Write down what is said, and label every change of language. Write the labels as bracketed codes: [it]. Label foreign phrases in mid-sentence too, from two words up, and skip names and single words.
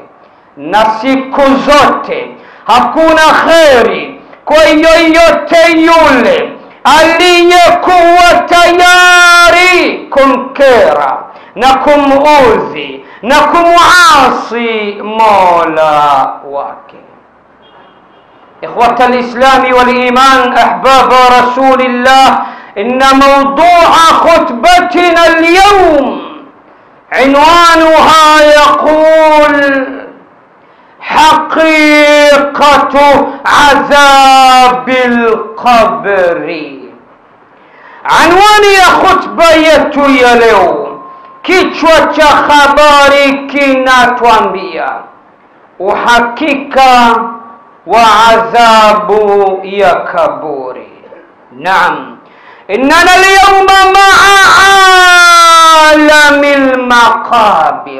[sw] Na siku zote hakuna kheri kwa yoyote yule aliyekuwa tayari kumkera na kumuudhi na kumuasi Mola wake. [ar] إخوة الإسلام والإيمان أحباب رسول الله، إن موضوع خطبتنا اليوم عنوانها يقول حقيقة عذاب القبر. [sw] anwani ya khutba yetu ya leo, kichwa cha habari kinatuambia uhakika wa adhabu ya kaburi. [ar] Naam, إننا اليوم مع عالم المقابر.